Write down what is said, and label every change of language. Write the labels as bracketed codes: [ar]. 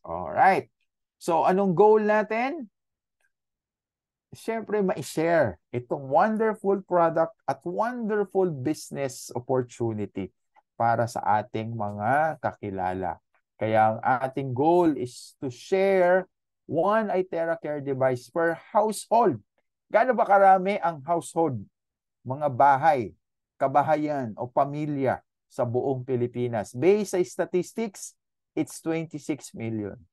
[tl] Alright. So, anong goal natin? Siyempre, ma-share itong wonderful product at [en] wonderful business opportunity [tl] para sa ating mga kakilala. Kaya ang ating [en] goal is to share one iTera Care device per household. [tl] Gaano ba karami ang household, mga bahay, kabahayan o pamilya sa buong Pilipinas? [en] Based sa statistics, it's 26 million.